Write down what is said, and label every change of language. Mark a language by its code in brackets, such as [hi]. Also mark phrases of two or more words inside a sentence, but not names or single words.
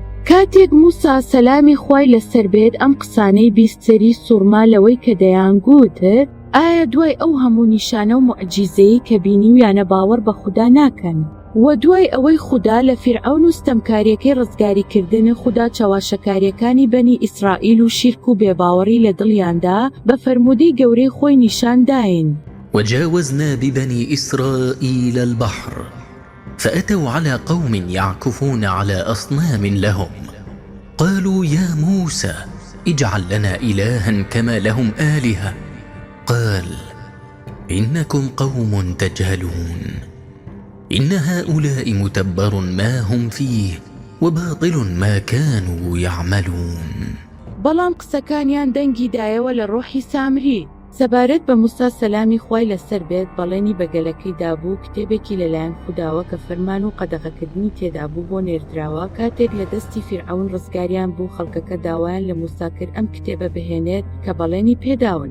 [ckb] کاتێک موسا سەلامی خوای لەسەر بێت ئەم قسانەی بیستەری سوورما لەوەی کە دەیانگوتت، ئایا دوای ئەو هەموو نیشانە و موعجیزەی کە بینیویانە باوەڕ بە خوددا ناکەن؟ و دوای ئەوەی خوددا لە فیرعەون و ستەمکاریەکەی ڕزگاریکردن خوددا چاواشەکاریەکانی بەنی ئیسرائیل و شیرک و بێباوەڕی لە دڵیاندا بە فەرمودەی گەورەی خۆی نیشان داین. [ar] وجاوزنا ببني إسرائيل البحر فأتوا على قوم يعكفون على أصنام لهم قالوا يا موسى اجعل لنا إلها كما لهم آلهة قال إنكم قوم تجهلون إن هؤلاء متبر ما هم فيه وباطل ما كانوا يعملون. [ckb] بەڵام قسەکانیان دەنگی دایەوە لە ڕۆحی سامری. سەبارەت بە موسا سەلامی خوای لەسەر بێت بەڵێنی بەگەلەکەی دابوو، کتێبێکی لەلایەن خودداوە کە فەرمان و قەدەغەکردنی تێدابوو بۆ نێردراوە. کاتێک لە دەستی فیرعەون ڕزگاریان بوو، خەڵکەکە داوایان لە موسا کرد ئەم کتێبە بهێنێت کە بەڵێنی پێداون.